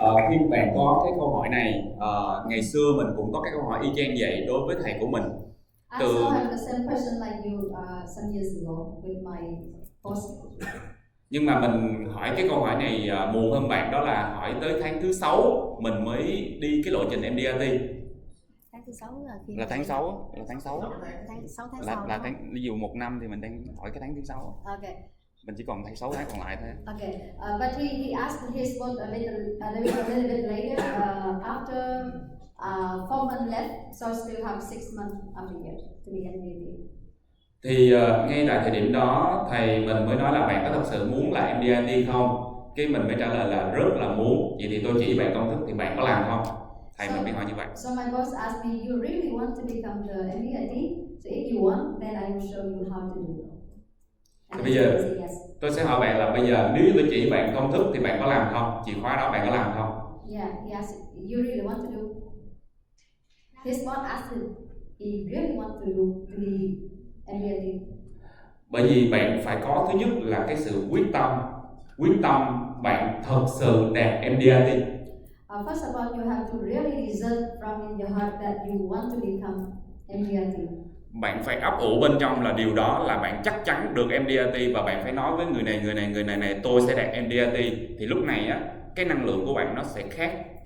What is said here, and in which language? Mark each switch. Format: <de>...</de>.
<vi>Khi bạn có cái câu hỏi này, ngày xưa mình cũng có cái câu hỏi y chang vậy đối với thầy của mình.</vi> <en>I also have the same question like you some years ago with my boss.</en> <vi>Nhưng mà mình hỏi cái câu hỏi này muộn hơn bạn, đó là hỏi tới tháng thứ 6 mình mới đi cái lộ trình MDRT. Tháng thứ 6 là khi là tháng 6 là tháng 6 tháng 6 tháng là, sau là tháng, ví dụ 1 năm thì mình đang hỏi cái tháng thứ 6.</vi> <en>Okay.</en> <vi>Mình chỉ còn 6 tháng còn lại thôi.</vi> <en>Okay, but he asked his boss a little bit later after 4 months left, so still have 6 months after year to be MDRT.</en> <vi>Thì ngay tại thời điểm đó thầy mình mới nói là bạn có thật sự muốn là MDRT không? Cái mình mới trả lời là rất là muốn. Vậy thì tôi chỉ bạn công thức thì bạn có làm không? Thầy mình biết hỏi như vậy.</vi> <en>So my boss asked me, you really want to become the MBIT? So if you want, then I will show you how to do.</en> <vi>Thì bây giờ tôi sẽ hỏi bạn là bây giờ nếu như tôi chỉ bạn công thức thì bạn có làm không? Chìa khóa đó bạn có làm không?</vi> <en>Yeah, he asked, you really want to do? His boss asked him, he really want to do to be MBIT.</en> <vi>Bởi vì bạn phải có thứ nhất là cái sự quyết tâm bạn thật sự đạt MDRT.</vi> <en>First of all, you have to really resolve from in your heart that you want to become MDRT.</en> <vi>Bạn phải ấp ủ bên trong là điều đó là bạn chắc chắn được MDRT và bạn phải nói với người này tôi sẽ đạt MDRT, thì lúc này á cái năng lượng của bạn nó sẽ khác.</vi>